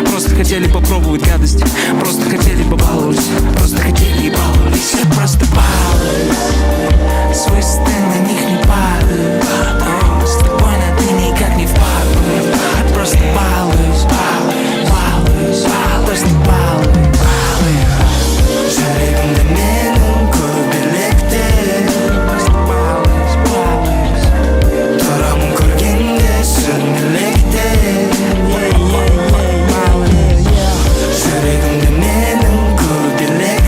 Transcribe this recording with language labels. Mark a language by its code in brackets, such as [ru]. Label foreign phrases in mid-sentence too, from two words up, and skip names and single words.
[ru] Просто хотели попробовать гадости, просто хотели побаловались, просто хотели и баловались. Я просто балуюсь, с высоты на них не падаю. С тобой на ты никак не впадаю. Я просто балуюсь, балуюсь, просто балуюсь. [kk] Жүрегімді менің көбелекте. [ru] Просто балуюсь, [kk] тұрамын көргенде сүрмелекте. Жүрегімді менің көбелекте.